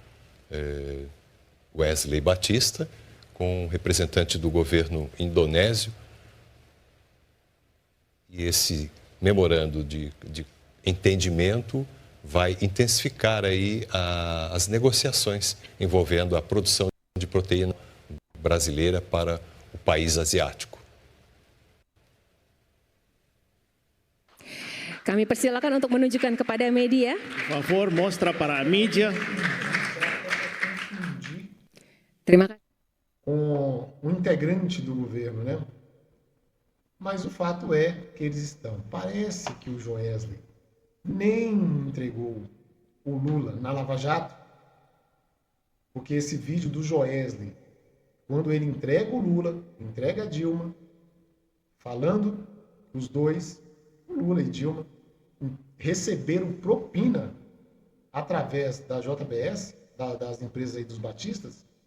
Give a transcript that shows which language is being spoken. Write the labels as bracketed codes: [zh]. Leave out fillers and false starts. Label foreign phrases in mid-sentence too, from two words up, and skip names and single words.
[pt] Wesley Batista, com o representante do governo indonésio. E esse memorando de entendimento vai intensificar aí as negociações envolvendo a produção de proteína brasileira para o país asiático. [id] Kami persilakan untuk menunjukkan kepada media. [pt] Por favor, mostra para a mídia. [id] Terima kasih. [pt] Com um integrante do governo, né? Mas o fato é que eles estão. Parece que o Joesley nem entregou o Lula na Lava Jato, porque esse vídeo do Joesley, quando ele entrega o Lula, entrega a Dilma, falando os dois, o Lula e Dilma, receberam propina através da JBS, das empresas aí dos batistas.